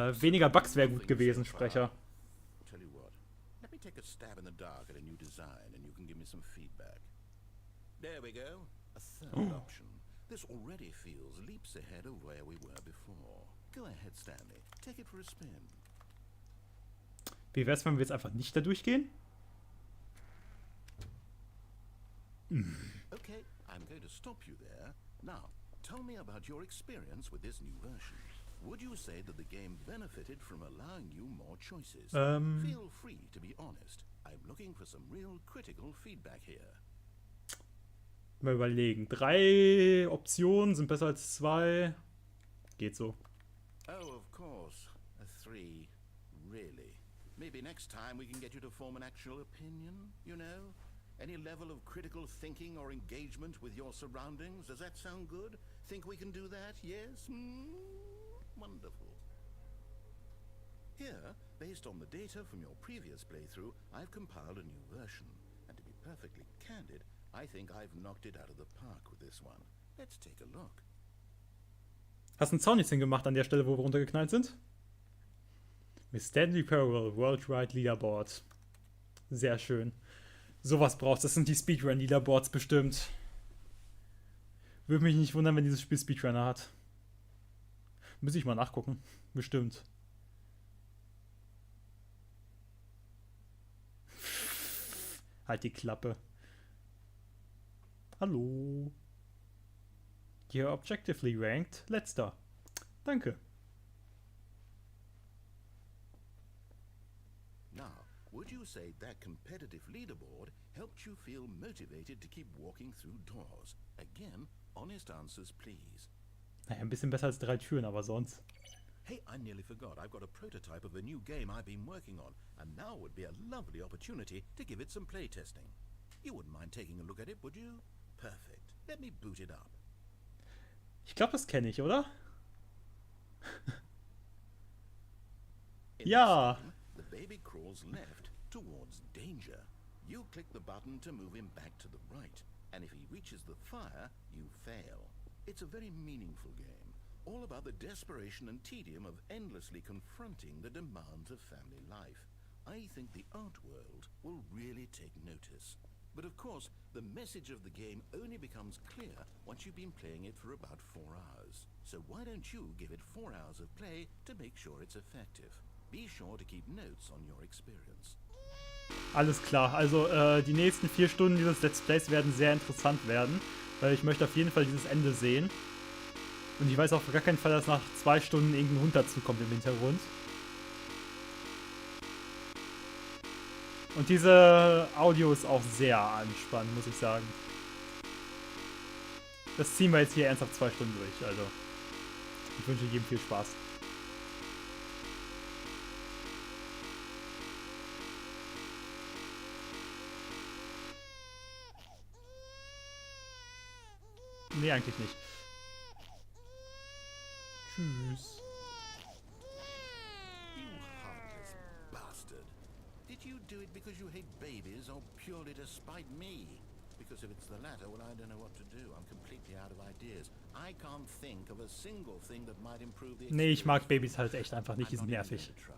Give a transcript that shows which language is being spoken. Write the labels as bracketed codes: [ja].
[de] Weniger Bugs wäre gut gewesen, Sprecher. [en] Tell you what. Let me take a stab in the dark at a new design and you can give me some feedback. There we go. A third option. This already feels leaps ahead of where we were before. Go ahead, Stanley. Take it for a spin. [de] Wie wär's, wenn wir jetzt einfach nicht da durchgehen? [en] Okay, I'm going to stop you there. Now, tell me about your experience with this new version. Would you say that the game benefited from allowing you more choices? Feel free to be honest. I'm looking for some real critical feedback here. [de] Mal überlegen. 3 Optionen sind besser als 2. Geht so. [en] Oh, of course. A 3. Really? Maybe next time we can get you to form an actual opinion, you know? Any level of critical thinking or engagement with your surroundings? Does that sound good? Think we can do that? Yes? Wonderful. Here, based on the data from your previous playthrough, I've compiled a new version. And to be perfectly candid, I think I've knocked it out of the park with this one. Let's take a look. [de] Hast du einen Sound jetzt hingemacht an der Stelle, wo wir runtergeknallt sind? Mit Stanley-Ple Worldwide Leaderboard. Sehr schön. Sowas brauchst. Das sind die Speedrun-Leaderboards bestimmt. Würde mich nicht wundern, wenn dieses Spiel Speedrunner hat. Muss ich mal nachgucken. Bestimmt. Halt die Klappe. Hallo. [en] You're objectively ranked [de] letzter. Danke. [en] Now, would you say that competitive leaderboard helped you feel motivated to keep walking through doors? Again, honest answers, please. [de] Naja, ein bisschen besser als 3 Türen, aber sonst. [en] Hey, I nearly forgot. I've got a prototype of a new game I've been working on, and now would be a lovely opportunity to give it some playtesting. You wouldn't mind taking a look at it, would you? Perfect. Let me boot it up. [de] Ich glaube, das kenne ich, oder? [en] In [de] Ja. [en] this game, the baby crawls left towards danger. You click the button to move him back to the right, and if he reaches the fire, you fail. It's a very meaningful game, all about the desperation and tedium of endlessly confronting the demands of family life. I think the art world will really take notice. But of course, the message of the game only becomes clear once you've been playing it for about 4 hours. So why don't you give it 4 hours of play to make sure it's effective? Be sure to keep notes on your experience. [de] Alles klar. Also die nächsten 4 Stunden dieses Let's Plays werden sehr interessant werden, weil ich möchte auf jeden Fall dieses Ende sehen. Und ich weiß auf gar keinen Fall, dass nach 2 Stunden irgendein Hund dazukommt im Hintergrund. Und diese Audio ist auch sehr anspannend, muss ich sagen. Das ziehen wir jetzt hier ernsthaft 2 Stunden durch. Also, ich wünsche jedem viel Spaß. Nee, eigentlich nicht. Tschüss. [en] You heartless bastard. Did you do it because you hate babies or purely to spite me? Because if it's the latter, well, I don't know what to do. I'm completely out of ideas. I can't think of a single thing that might improve the experience. [de] Nee, ich mag Babys halt echt einfach nicht, die sind nervig.